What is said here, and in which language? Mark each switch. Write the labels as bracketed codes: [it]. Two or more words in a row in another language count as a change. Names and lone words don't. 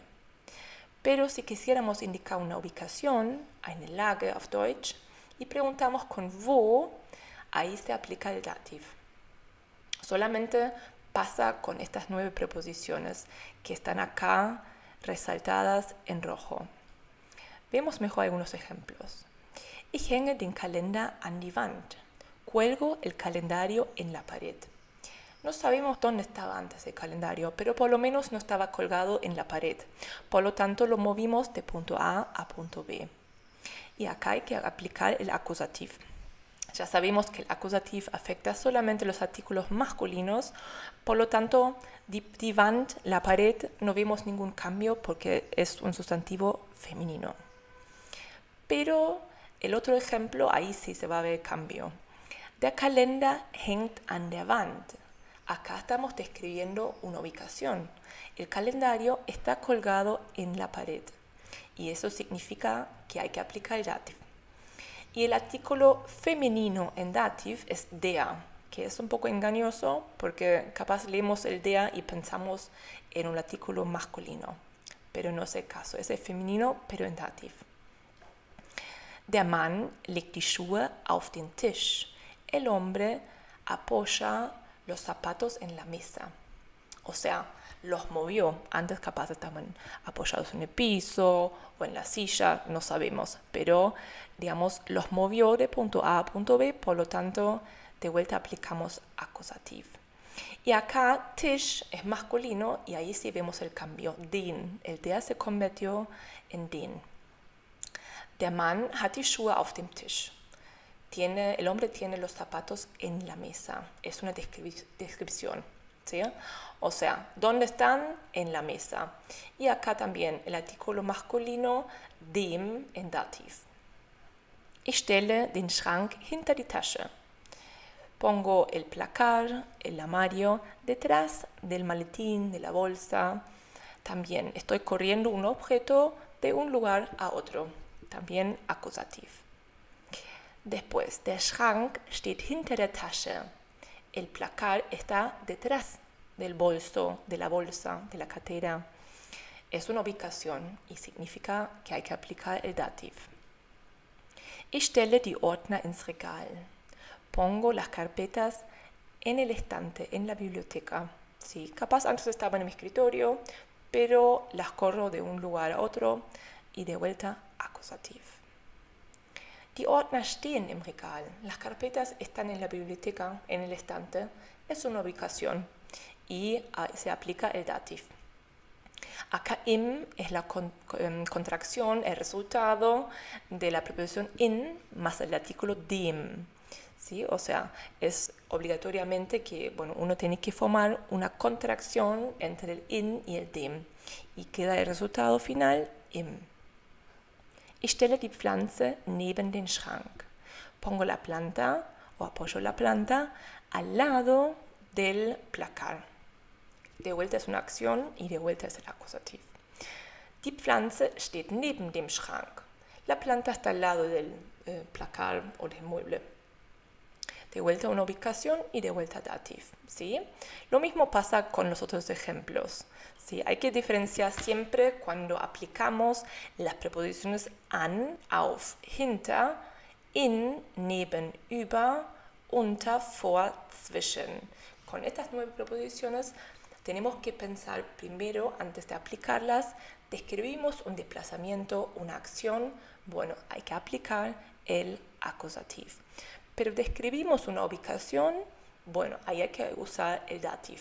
[es] Pero si quisiéramos indicar una ubicación, [de] eine Lage auf Deutsch, [es] y preguntamos con wo, ahí se aplica el dativ. Solamente pasa con estas 9 preposiciones que están acá resaltadas en rojo. Vemos mejor algunos ejemplos. [de] Ich hänge den Kalender an die Wand. [es] Cuelgo el calendario en la pared. No sabemos dónde estaba antes el calendario, pero por lo menos no estaba colgado en la pared. Por lo tanto, lo movimos de punto A a punto B. Y acá hay que aplicar el acusativ. Ya sabemos que el acusativ afecta solamente los artículos masculinos, por lo tanto, [de] die Wand, [es] la pared, no vemos ningún cambio porque es un sustantivo femenino. Pero el otro ejemplo, ahí sí se va a ver cambio. [de] Der Kalender hängt an der Wand. [es] Acá estamos describiendo una ubicación. El calendario está colgado en la pared. Y eso significa que hay que aplicar el dativ. Y el artículo femenino en dativ es der, que es un poco engañoso porque capaz leemos el der y pensamos en un artículo masculino. Pero no es el caso, es el femenino, pero en dativ. [de] Der Mann legt die Schuhe auf den Tisch. [es] El hombre apoya los zapatos en la mesa. O sea, los movió. Antes capaz estaban apoyados en el piso o en la silla, no sabemos. Pero, digamos, los movió de punto A a punto B, por lo tanto, de vuelta aplicamos acusativ. Y acá, Tisch es masculino y ahí sí vemos el cambio. Den. El der se convirtió en den. [de] Der Mann hat die Schuhe auf dem Tisch. [es] El hombre tiene los zapatos en la mesa. Es una descripción. ¿Sí? O sea, ¿dónde están? En la mesa. Y acá también el artículo masculino dem en dativ. [de] Ich stelle den Schrank hinter die Tasche. [es] Pongo el placar, el armario, detrás del maletín, de la bolsa. También estoy corriendo un objeto de un lugar a otro. También acusativ. Después, [de] der Schrank steht hinter der Tasche. [es] El placar está detrás del bolso, de la bolsa, de la cartera. Es una ubicación y significa que hay que aplicar el dativ. [de] Ich stelle die Ordner ins Regal. [es] Pongo las carpetas en el estante, en la biblioteca. Sí, capaz antes estaban en mi escritorio, pero las corro de un lugar a otro y de vuelta acusativ. [de] Die Ordner stehen im Regal. [es] Las carpetas están en la biblioteca, en el estante. Es una ubicación y se aplica el dativ. Acá im es la contracción, el resultado de la preposición in más el artículo dem. ¿Sí? O sea, es obligatoriamente que uno tiene que formar una contracción entre el in y el dem. Y queda el resultado final im. [de] Ich stelle die Pflanze neben den Schrank. [es] Pongo la planta o apoyo la planta al lado del placar. De vuelta es una acción y de vuelta es el acusativ. [de] Die Pflanze steht neben dem Schrank. [es] La planta está al lado del placar o del mueble. De vuelta una ubicación y de vuelta dativ. ¿Sí? Lo mismo pasa con los otros ejemplos. ¿Sí? Hay que diferenciar siempre cuando aplicamos las preposiciones [de] an, auf, hinter, in, neben, über, unter, vor, zwischen. [es] Con estas 9 preposiciones tenemos que pensar primero, antes de aplicarlas, describimos un desplazamiento, una acción, hay que aplicar el acusativ. Pero describimos una ubicación, ahí hay que usar el dativ.